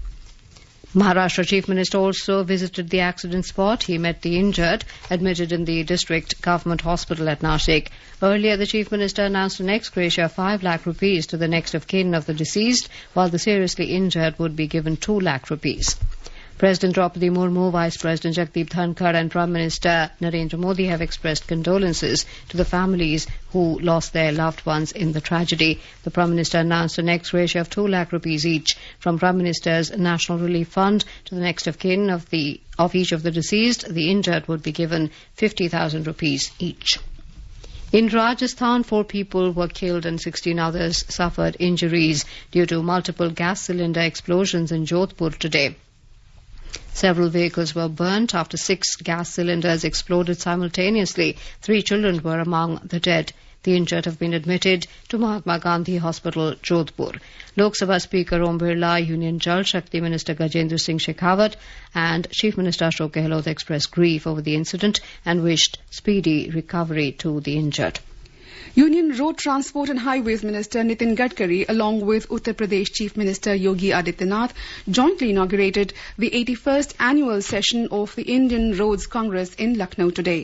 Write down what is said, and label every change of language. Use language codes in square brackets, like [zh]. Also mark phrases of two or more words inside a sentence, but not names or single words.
[en] Maharashtra Chief Minister also visited the accident spot. He met the injured, admitted in the district government hospital at Nashik. Earlier, the Chief Minister announced an ex gratia of 5 lakh rupees to the next of kin of the deceased, while the seriously injured would be given 2 lakh rupees. President Draupadi Murmu, Vice President Jagdeep Dhankar and Prime Minister Narendra Modi have expressed condolences to the families who lost their loved ones in the tragedy. The Prime Minister announced an ex gratia of 2 lakh rupees each from Prime Minister's National Relief Fund to the next of kin of each of the deceased. The injured would be given 50,000 rupees each. In Rajasthan, 4 people were killed and 16 others suffered injuries due to multiple gas cylinder explosions in Jodhpur today. Several vehicles were burnt after 6 gas cylinders exploded simultaneously. 3 children were among the dead. The injured have been admitted to Mahatma Gandhi Hospital, Jodhpur. Lok Sabha Speaker Om Birla, Union Jal Shakti Minister Gajendra Singh Shekhawat and Chief Minister Ashok Gehlot expressed grief over the incident and wished speedy recovery to the injured. Union Road Transport and Highways Minister Nitin Gadkari, along with Uttar Pradesh Chief Minister Yogi Adityanath, jointly inaugurated the 81st annual session of the Indian Roads Congress in Lucknow today.